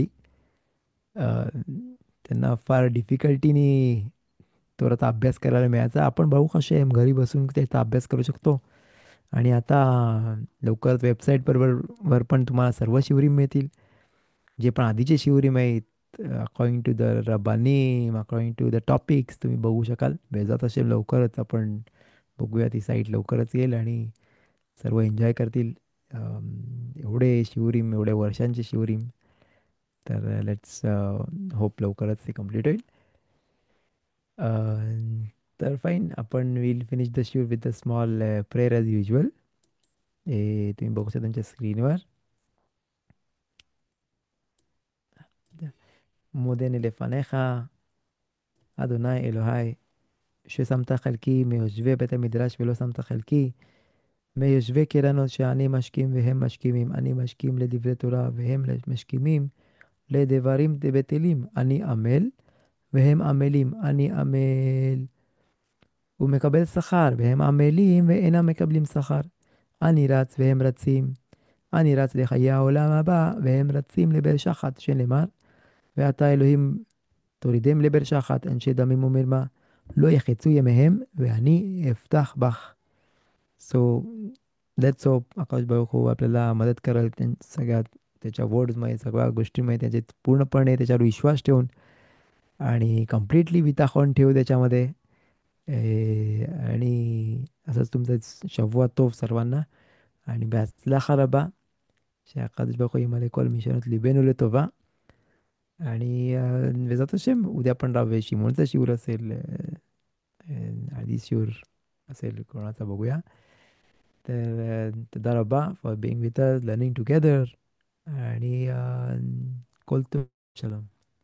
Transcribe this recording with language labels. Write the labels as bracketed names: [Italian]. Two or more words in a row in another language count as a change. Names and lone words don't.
[Marathi] अ, त्यांना फार डिफिकल्टीनी थोडासा अभ्यास करायला मिळायचा. आपण बघू कसे घरी बसून त्याचा अभ्यास करू शकतो. आणि आता लवकरच वेबसाईट बरोबर वर पण तुम्हाला सर्व शिवरी मिळतील, जे पण आधीचे शिवरी आहेत [English] according to the Rabbani, according to the topics [Marathi] तुम्ही बघू शकाल. बेजात असेल लवकरच आपण बघूया, ती साईट लवकरच येईल आणि सर्व एन्जॉय करतील. एवढे शिवरीम, एवढ्या वर्षांचे शिवरीम, तर [English] let's hope [Marathi] लवकरच ते कम्प्लीट होईल. [English] तर फाईन, आपण will finish the shiur with the small prayer as usual. [Marathi] तुम्ही बघू शकता तुमच्या स्क्रीनवर. [Hebrew] מודני לפניך, אדוני אלוהי, ששמת חלקי מיושבי בית המדרש ולא שמת חלקי, מיושבי קרנות שאני משכים והם משכימים, אני משכים לדברי תורה והם משכימים לדברים בטלים, אני עמל והם עמלים, אני עמל ומקבל שכר, והם עמלים ואינם מקבלים שכר. אני רץ והם רצים, אני רץ לחיי העולם הבא, והם רצים לבאר שחת, שנאמר, ועתה אלוהים תורידם לבאר שחת, אנשי דמים ומרמה, לא יחצו ימיהם, ואני אפתח בך. [English] So, that's so [Marathi] आकाश भाऊ आपल्याला मदत करायला सगळ्यात त्याच्या वर्ड्समध्ये सगळ्या गोष्टींमध्ये त्याचे पूर्णपणे त्याच्यावर विश्वास ठेवून आणि कम्प्लिटली विताखून ठेवू त्याच्यामध्ये. आणि असंच तुमचं [Hebrew] שבוע טוב [Marathi] सर्वांना, आणि [Hebrew] בהצלחה רבה, שהקדוש ברוך הוא ימלא כל משאלות ליבנו לטובה. आणि בעזרת השם, [Marathi] उद्या पण राहावे, शिमोनचा शिवर असेल, आधी शिवर असेल, कोणाचा बघूया. [English] तर [Hebrew] תודה רבה [English] for being with us, learning together. [Marathi] आणि कॉल तो सलाम.